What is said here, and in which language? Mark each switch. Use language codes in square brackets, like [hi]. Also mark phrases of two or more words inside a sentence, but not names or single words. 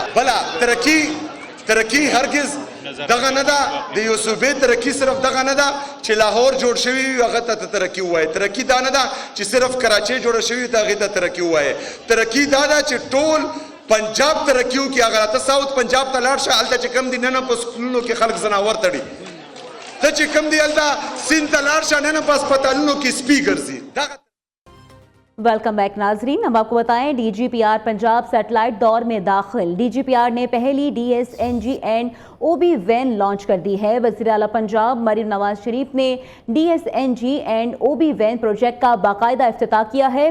[ps] بله ترقي هرگز دغه نه ده د یو صوبې ترقي صرف دغه نه ده چې لاهور جوړ شوی وي هغه ته ترقي ووایي ترقي دا نه ده چې صرف کراچۍ جوړه شوې وي ته هغې ته ترقي ووایي ترقي دا ده چې ټول پنجاب ترقي وکړي اگر ته ساوت پنجاب ته لاړ شه هلته چې کوم دي نه په سکولونو کې خلک زناور تړي ته چې کوم دی هلته سیند ته لاړ شه نه په هسپتالونو کې سپي ګرځي [en] welcome back [ur] ناظرین۔ اب آپ کو بتائیں DGPR پنجاب سیٹلائٹ دور میں داخل. DGPR نے پہلی [en] DSNG and OB van [ur] لانچ کر دی ہے. وزیر اعلیٰ پنجاب مریم نواز شریف نے [en] DSNG and OB van project [ur] کا باقاعدہ افتتاح کیا ہے.